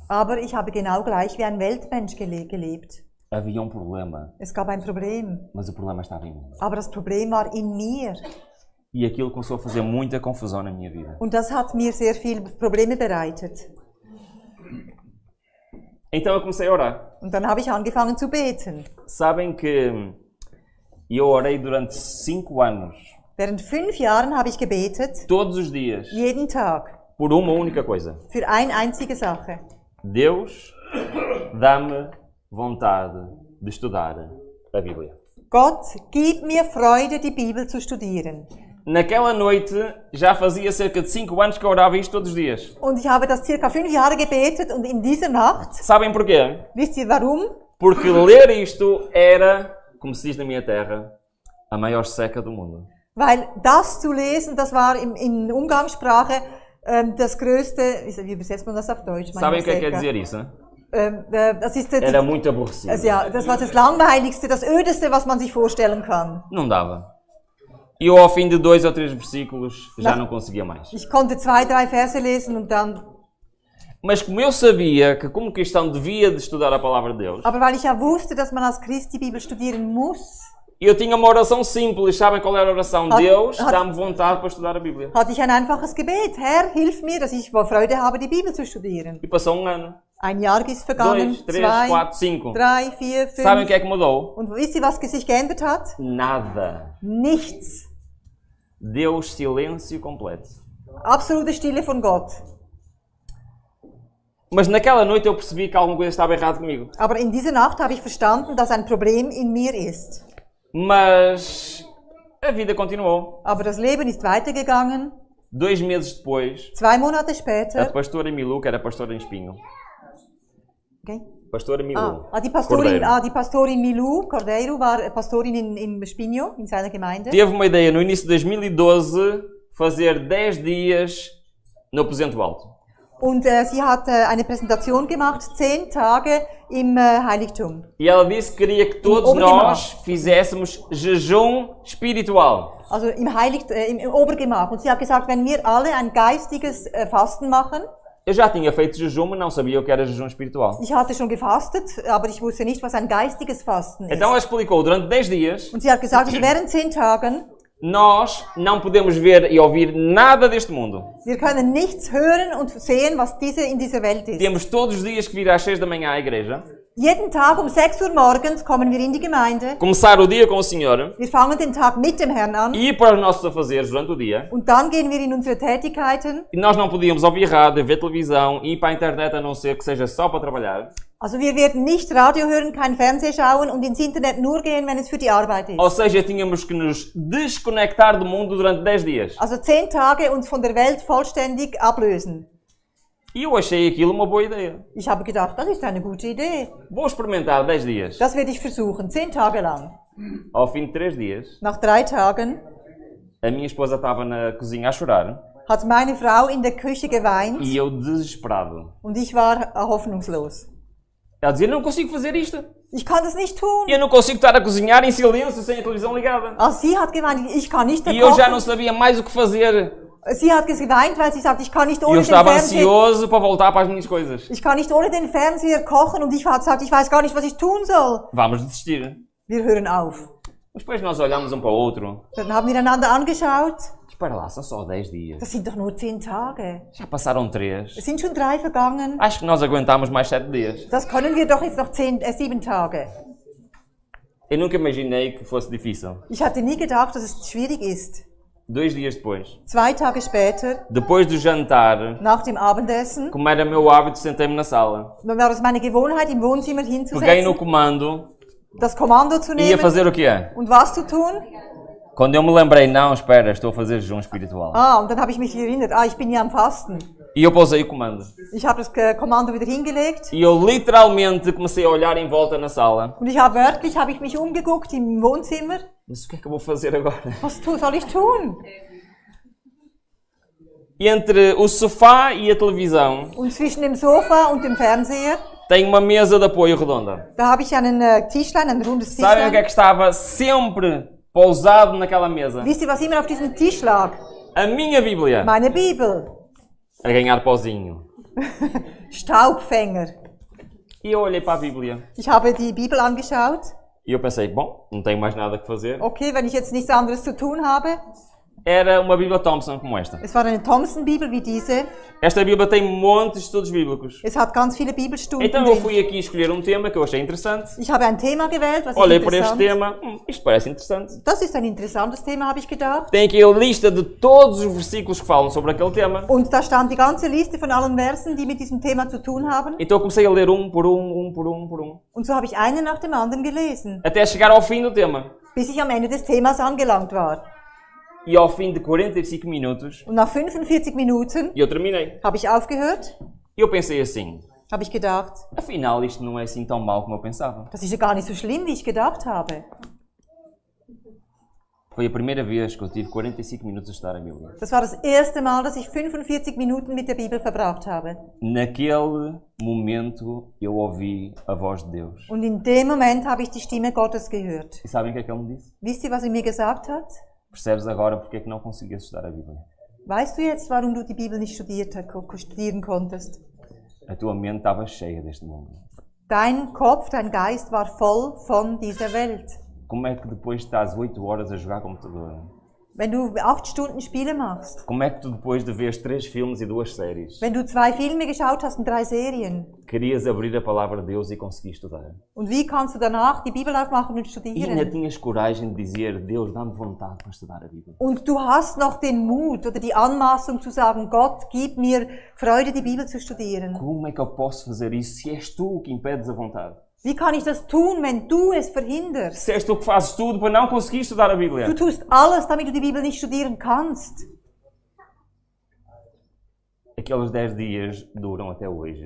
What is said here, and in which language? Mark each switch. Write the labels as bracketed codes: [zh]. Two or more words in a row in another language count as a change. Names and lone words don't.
[de] aber ich habe genau gleich wie ein Weltmensch gelebt. [pt] Havia um problema, [de] Es gab ein Problem, [pt] mas o problema estava em mim. [de] aber das Problem war in mir. [pt] E aquilo começou a fazer muita confusão na minha vida. [de] Und das hat mir sehr viele Probleme bereitet. [pt] Então eu comecei a orar. [de] Und dann habe ich angefangen zu beten. [pt] Sabem que eu orei durante 5 anos, [de] Während 5 Jahren habe ich gebetet, [pt] todos os dias, [de] jeden Tag, [pt] por uma única coisa. [de] für eine einzige Sache. [pt] Deus, dá-me vontade de estudar a Bíblia. [de] Gott, gib mir Freude, die Bibel zu studieren. [pt] Naquela noite, já fazia cerca de 5 anos que eu orava isto todos os dias. [de] Und ich habe das circa 5 Jahre gebetet und in dieser Nacht, [pt] Sabem porquê? [de] wisst ihr warum? [pt] Porque ler isto era, como se diz na minha terra, a maior seca do mundo. [de] Weil das zu lesen, das war in Umgangssprache das größte, wie übersetzt man das auf Deutsch? [pt] Sabem o que quer dizer isso? [de] Das ist [pt] Era muito aborrecido. [de] ja, das war das Langweiligste, das Ödeste, was man sich vorstellen kann. [pt] Não dava. E eu, ao fim de 2 ou 3 versículos, já não conseguia mais. [de] Ich konnte 2, 3 Verse lesen und dann... [pt] Mas como eu sabia que como cristão devia de estudar a palavra de Deus, [de] Aber weil ich ja wusste, dass man als Christ die Bibel studieren muss, [pt] eu tinha uma oração simples. Sabem qual era a oração? Deus, dá-me vontade para estudar a Bíblia. [de] hatte ich ein einfaches Gebet. Herr, hilf mir, dass ich Freude habe, die Bibel zu studieren. [pt] E passou ano. [de] Ein Jahr ist vergangen, 2, 3, 2, 4, 5. 3, 4, [pt] Sabem o 5. que é que mudou? [de] Und wisst ihr, was sich geändert hat? [pt] Nada. [de] Nichts. [pt] Deus, silêncio completo. [de] Absolute Stille von Gott. [pt] Mas naquela noite eu percebi que alguma coisa estava errada comigo. [de] Aber in dieser Nacht habe ich verstanden, dass ein Problem in mir ist. [pt] Mas a vida continuou. [de] Aber das Leben ist weitergegangen. [pt] 2 meses depois, [de] 2 Monate [pt] a [de] später. [pt] pastora Milu, que era pastora em Espinho, [de] Okay. Pastora Milu. Die Pastorin Milou Cordeiro war Pastorin im Espinho, in seiner Gemeinde. [pt] Teve uma ideia no início de 2012 fazer 10 dias no Aposento Alto. [de] Und sie hat eine Präsentation gemacht, 10 Tage im Heiligtum. [pt] E ela disse que queria que todos nós fizéssemos jejum espiritual. [de] Also im Obergemach. Und sie hat gesagt, wenn wir alle ein geistiges Fasten machen. [pt] Eu já tinha feito jejum, mas não sabia o que era jejum espiritual. [de] Ich hatte schon gefastet, aber ich wusste nicht, was ein geistiges Fasten ist. [pt] Então ela explicou, durante 10 dias, [de] und sie hat gesagt, also während 10 Tagen, [pt] nós não podemos ver e ouvir nada deste mundo. [de] wir können nichts hören und sehen, was in dieser Welt ist. [pt] Temos todos os dias que vir às 6 da manhã à igreja. [de] Jeden Tag um 6 Uhr morgens kommen wir in die Gemeinde. [pt] Começar o dia com o Senhor. [de] Wir fangen den Tag mit dem Herrn an. [pt] Ir para os nossos afazeres durante o dia. [de] Und dann gehen wir in unsere Tätigkeiten. [pt] E nós não podíamos ouvir rádio, ver televisão, ir para a internet a não ser que seja só para trabalhar. [de] Also wir werden nicht Radio hören, kein Fernsehen schauen und ins Internet nur gehen, wenn es für die Arbeit ist. [pt] Ou seja, tínhamos que nos desconectar do mundo durante 10 dias. [de] Also 10 Tage uns von der Welt vollständig ablösen. [pt] E eu achei aquilo uma boa ideia. [de] Ich habe gedacht, das ist eine gute Idee. [pt] Vou experimentar 10 dias. [de] Das werde ich versuchen, 10 Tage lang. [pt] Ao fim de 3 dias, [de] nach 3 Tagen, [pt] a minha esposa estava na cozinha a chorar. [de] Hat meine Frau in der Küche geweint. [pt] E eu desesperado. [de] Und ich war hoffnungslos. [pt] Ela dizia, não consigo fazer isto. [de] Ich kann das nicht tun. [pt] Eu não consigo estar a cozinhar em silêncio sem a televisão ligada. [de] Sie hat geweint, ich kann nicht [pt] E eu já não sabia mais o que fazer. [de] Sie hat geweint, weil sie sagt, ich kann nicht ohne den Fernseher. [pt] Eu estava ansioso para voltar para as minhas coisas. [de] Ich kann nicht ohne den Fernseher kochen und ich habe gesagt, ich weiß gar nicht, was ich tun soll. [pt] Vamos desistir. [de] Wir hören auf. [pt] Mas depois nós olhamos para o outro. [de] Dann haben wir einander angeschaut. [pt] Espera lá, são só 10 dias. [de] Das sind doch nur 10 Tage. [pt] Já passaram 3. [de] Es sind schon 3 vergangen. [pt] Acho que nós aguentamos mais 7 dias. [de] Das können wir doch jetzt noch 7 Tage. [pt] Eu nunca imaginei que fosse difícil. [de] Ich hatte nie gedacht, dass es schwierig ist. [pt] 2 dias depois. [de] 2 Tage später. [pt] Depois do jantar. [de] Nach dem Abendessen. [pt] Como era meu hábito, sentei-me na sala. [de] War es meine Gewohnheit, im Wohnzimmer hinzusetzen. [pt] Peguei no comando. [de] Das Kommando zu nehmen. [pt] Ia fazer o quê? [de] Und was zu tun? [pt] Quando eu me lembrei, não, espera, estou a fazer jejum espiritual. [de] Und dann habe ich mich erinnert, ich bin ja am Fasten. [pt] E eu pausei o comando. [de] Ich habe das Kommando wieder hingelegt. [pt] E eu literalmente comecei a olhar em volta na sala. [de] Und ich habe wörtlich mich umgeguckt im Wohnzimmer. [pt] Mas o que é que eu vou fazer agora? [de] Was soll ich tun? [pt] Entre o sofá e a televisão. [de] Und zwischen dem Sofa und dem Fernseher. [pt] Tem uma mesa de apoio redonda. [de] Da habe ich einen Tischlein, ein rundes Tischlein. [pt] Sabem o que é que estava sempre pousado naquela mesa? [de] Wisst ihr, was immer auf diesem Tisch lag? [pt] A minha Bíblia. [de] Meine Bibel. [pt] A ganhar pozinho. [de] Staubfänger. [pt] E eu olhei para a Bíblia. [de] Ich habe die Bibel angeschaut. [pt] E eu pensei, bom, não tenho mais nada que fazer. [de] Okay, wenn ich jetzt nichts anderes zu tun habe. [pt] Era uma Bíblia Thompson como esta. [de] Es war eine Thompson-Bibel wie diese. [pt] Esta Bíblia tem montes de estudos bíblicos. [de] Es hat ganz viele Bibelstunden. [pt] Então eu fui aqui escolher um tema que eu achei interessante. [de] Ich habe ein Thema gewählt, was [pt] Olhei para este tema, isto parece interessante. [de] Das ist ein interessantes Thema, habe ich gedacht. [pt] Tem aqui a lista de todos os versículos que falam sobre aquele tema. [de] Und da stand die ganze Liste von allen Versen, die mit diesem Thema zu tun haben. [pt] Então eu comecei a ler um por um. [de] Und so habe ich einen nach dem anderen gelesen. [pt] Até chegar ao fim do tema. [de] Bis ich am Ende des Themas angelangt war. [pt] E ao fim de 45 minutos, [de] und nach 45 Minuten, [pt] eu terminei. [de] Habe ich aufgehört. [pt] E eu pensei assim, [de] habe ich gedacht, [pt] afinal isto não é assim tão mal como eu pensava. [de] Das ist ja gar nicht so schlimm, wie ich gedacht habe. [pt] Foi a primeira vez que eu tive 45 minutos a estudar a Bíblia. [de] Das war das erste Mal, dass ich 45 Minuten mit der Bibel verbracht habe. [pt] Naquele momento eu ouvi a voz de Deus. [de] Und in dem Moment habe ich die Stimme Gottes gehört. [pt] E sabem o que é que ele me disse? [de] Wisst ihr, was er mir gesagt hat? [pt] Percebes agora porque é que não conseguias estudar a Bíblia? [de] Weißt du jetzt, warum du die Bibel nicht studieren konntest? [pt] A tua mente estava cheia deste mundo. [de] Dein Kopf, dein Geist war voll von dieser Welt. [pt] Como é que depois estás 8 horas a jogar computador? [de] Wenn du 8 Stunden Spiele machst. [pt] Como é que tu depois de ver 3 filmes e 2 séries? [de] Wenn du 2 Filme geschaut hast und 3 Serien. [pt] Querias abrir a palavra de Deus e conseguir estudar. [de] Und wie kannst du danach die Bibel aufmachen und studieren? [pt] E ainda tinhas coragem de dizer, Deus, dá-me vontade para estudar a Bíblia. [de] Und du hast noch den Mut oder die Anmaßung zu sagen, Gott, gib mir Freude, die Bibel zu studieren. [pt] Como é que eu posso fazer isso se és tu que impedes a vontade? [de] Wie kann ich das tun, wenn du es verhinderst? [pt] Se és tu que fazes tudo para não conseguir estudar a Bíblia. [de] Du tust alles, damit du die Bibel nicht studieren kannst. [pt] aqueles 10 dias duram até hoje.